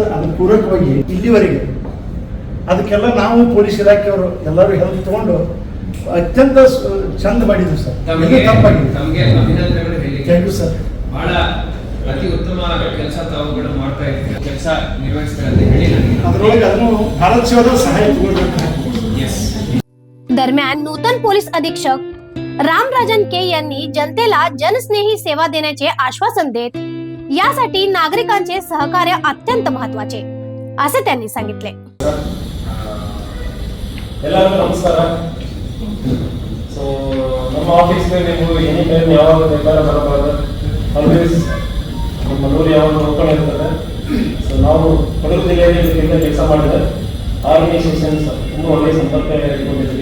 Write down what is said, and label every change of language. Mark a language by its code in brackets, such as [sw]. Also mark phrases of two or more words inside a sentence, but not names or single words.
[kn] ಅದು ಪೂರಕವಾಗಿ ಇಲ್ಲಿವರೆಗೆ ಅದಕ್ಕೆಲ್ಲ ನಾವು ಪೊಲೀಸ್ ಇಲಾಖೆಯವರು ಎಲ್ಲರೂ ಹೆಲ್ಪ್ ತಗೊಂಡು ಅತ್ಯಂತ ಚಂದ ಮಾಡಿದ್ರು ಸರ್। ತಮಗೆ ಅಭಿನಂದನೆಗಳು ಹೇಳಿ। [en] thank you sir. [kn] ಬಹಳ ಅತಿ ಉತ್ತಮ ಕೆಲಸ ತಾವುಗಳು ಮಾಡ್ತಾ ಇದ್ದೀರಿ, ಕೆಲಸ ನಿರ್ವಹಿಸ್ತಾರೆ ಅಂತ ಹೇಳಿ ಅದರೊಳಗೆ ಅದನ್ನು ಭಾರತ ಸೇವಾದ ಸಹಾಯ ತಗೊಳ್ಬೇಕು। [mr] दरम्यान नूतन पोलीस अधीक्षक रामराजन के यांनी जनतेला जनस्नेही सेवा देण्याचे आश्वासन देत यासाठी नागरिकांचे सहकार्य अत्यंत महत्त्वाचे असे त्यांनी सांगितले। [kn] ಎಲ್ಲರಿಗೂ ನಮಸ್ಕಾರ। ಸೊ ನಮ್ಮ ಆಫೀಸ್ಗೆ ನೀವು [en] any time [kn] ಯಾವಾಗ ಬೇಕಾದ್ರೆ ಬರಬಹುದು, ಆಲ್ವೇಸ್ ನಮ್ಮ ಮನೆಯಲ್ಲಿ ಯಾವಾಗ ಓಪನ್ ಇರ್ತದೆ। ಸೊ ನಾವು ಕೊಡಗು ಜಿಲ್ಲೆಯಲ್ಲಿ ಇದರಿಂದ ಕೆಲಸ ಮಾಡಿದ್ರೆ ಆರ್ಗನೈಸೇಷನ್ಸ್ ತುಂಬ ಒಳ್ಳೆಯ ಸಂಪರ್ಕ ಇಟ್ಕೊಂಡಿದ್ವಿ।